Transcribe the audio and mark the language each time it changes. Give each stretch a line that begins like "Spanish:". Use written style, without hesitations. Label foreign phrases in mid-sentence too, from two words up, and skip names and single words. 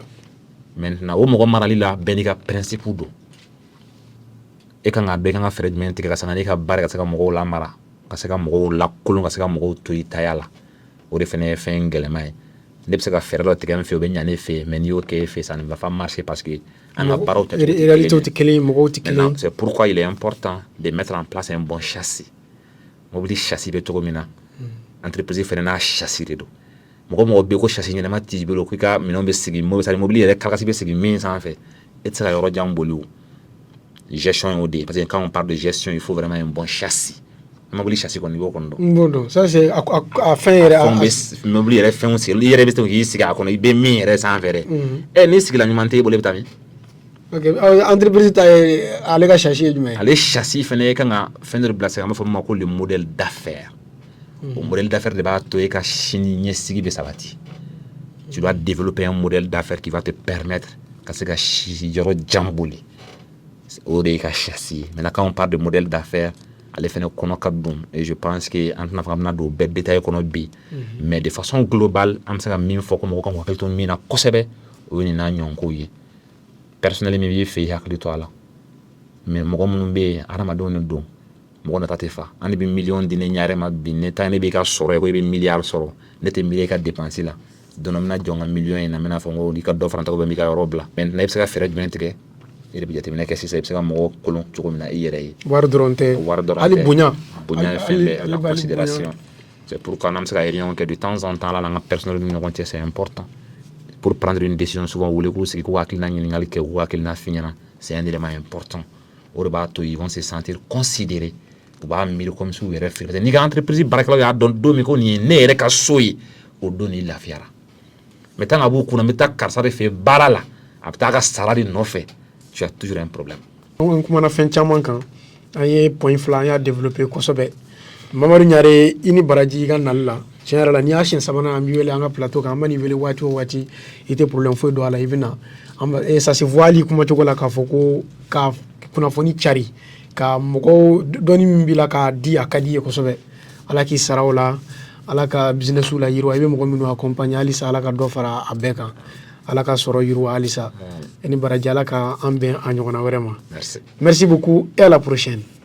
Bambara: Maintenant o mɔgɔ marali la bɛɛ n'i ka principe don e kan ka bɛɛ kan ka fɛɛrɛ jumɛn tigɛ ka sanga n'e ka baara ka se ka mɔgɔw lamara ka se ka mɔgɔw lakolon ka se ka mɔgɔw to i taya la o de fana ye fɛn gɛlɛma ye ne bɛ se ka fɛɛrɛ dɔ tigɛ n fɛ o bɛ ɲa ne fɛ mais n'i y'o kɛ e fɛ
French: ça ne va pas marcher parce que
Bambara: an ka baaraw tɛ réalité tɛ kelen ye mɔgɔw tɛ kelen ye.
French: C'est pourquoi il est important de mettre en place un bon châssis
Bambara: mobili châssis bɛ cogo min na entreprise fana n'a châssis de don mɔgɔ bɛ ko châssis ɲɛnama t'i bolo k'i ka minɛnw bɛ sigi mobili yɛrɛ carcasse bɛ sigi min sanfɛ e tɛ se ka yɔrɔ jan boli o gestion y'o de ye
French: parce que quand on parle de gestion il faut vraiment un bon châssis.
Bambara: Mobili châssis kɔni i b'o kɔni dɔn.
French: Bon donc ça c'est
Bambara: a fɛn yɛrɛ mobili yɛrɛ fɛnw sigi i yɛrɛ bɛ se k'i sigi a kɔnɔ i bɛ min yɛrɛ sanfɛ dɛ n'i sigila ɲuman tɛ e bolo i bɛ taa min. Ok entreprise ta ye ale ka châssis ye jumɛn ye. Ale châssis fɛnɛ kan ka fɛn dɔ de bila sen an b'a fɔ min ma ko
French: le modèle d'affaires.
Bambara: O
French: modèle d'affaires
Bambara: de b'a to e ka sini ɲɛsigi bɛ sabati.
French: Tu dois développer un modèle d'affaires qui va te permettre
Bambara: ka se ka yɔrɔ jan boli o de ye ka châssis.
French: Maintenant quand on parle de modèle d'affaires
Bambara: ale fɛnɛ kɔnɔ ka don
French: et je pense que
Bambara: an tɛna fɔ an bɛna don bɛɛ détail kɔnɔ bi
French: mais de façon globale
Bambara: an bɛ se ka min fɔ ko mɔgɔ kan k'u hakili to min na kosɛbɛ o ye nin n'a ɲɔgɔnkow ye. Personnellement min b'i fɛ i hakili to a la mais mɔgɔ minnu bɛ yen hadamadenw de don mɔgɔ nata tɛ fa an de bɛ miliyɔn di ne ɲare ma bi ne ta ne b'i ka sɔrɔ ye ko i bɛ miliyari sɔrɔ ne tɛ miiri i ka dépense la donc n bɛna jɔ n ka miliyɔn in na n bɛna fɔ ko i ka dɔ fara n tɔgɔ bɛ n b'i ka yɔrɔ bila maintenant i bɛ se ka fɛɛrɛ jumɛn tigɛ e de bɛ jateminɛ kɛ sisan i bɛ se ka mɔgɔ kolon cogo min na i yɛrɛ ye. Wari dɔrɔn tɛ hali bonya ye fɛn bɛɛ la
French: considération c'est pourquoi
Bambara: n'an bɛ se ka réunion kɛ
French: de temps en temps
Bambara: la n'an ka personnel ni ɲɔgɔn cɛ
French: c'est important pour prendre une décision
Bambara: souvent wele k'u sigi k'u hakilina ɲininkali kɛ k'u hakilina f'i ɲɛna
French: c'est un élément important
Bambara: o de b'a to
French: ils vont se sentir considérés
Bambara: u b'a miiri
French: comme si
Bambara: u yɛrɛ fɛ n'i ka entreprise baarakɛlaw y'a dɔn don min ko nin ye ne yɛrɛ ka so ye o don n'i lafiyara
French: mais tant
Bambara: ka b'u kunna n bɛ taa karisa de fɛ baara la a bɛ taa a ka sara de nɔfɛ
French: tu as toujours un problème.
Bambara: An kumana fɛn caman kan an ye point fila an y'a développer kosɛbɛ Mamadu Ɲare i ni baraji i ka nali la tiɲɛ yɛrɛ la n'i y'a siɲɛ sabanan an b'i wele an ka plateau kan an bɛ n'i wele waati o waati i tɛ problème foyi don a la i bɛ na
French: ça se voit
Bambara: hali kumacogo la k'a fɔ ko ka kunnafoni cari ka mɔgɔw dɔnni min b'i la k'a di a ka di i ye kosɛbɛ ala k'i sara o la ala ka business la yiriwa i bɛ mɔgɔ minnu accompagner halisa ala ka dɔ fara a bɛɛ kan ala ka sɔrɔ yiriwa halisa i ni baraji ala ka an bɛn a ɲɔgɔnna wɛrɛ ma
French: merci beaucoup et à la prochaine.